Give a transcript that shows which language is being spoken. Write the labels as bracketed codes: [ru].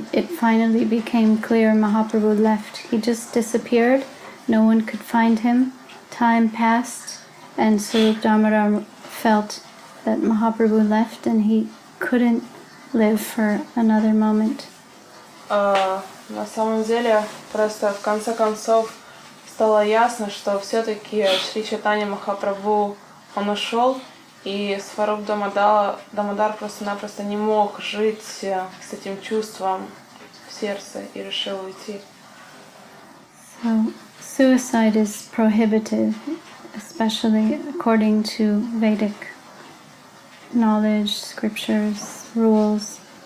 [en] It finally became clear Mahaprabhu left. He just disappeared. No one could find him. Time passed, and Swarup Damodar felt that Mahaprabhu left and he couldn't live for another moment. [ru] На самом деле, просто в конце концов стало ясно, что все-таки Шри Чайтанья Махапрабху, он ушел, и Сваруб Дамодар просто-напросто не мог жить с этим чувством в сердце и решил уйти. [en] So suicide is prohibited, especially according to Vedic knowledge, scriptures, rules.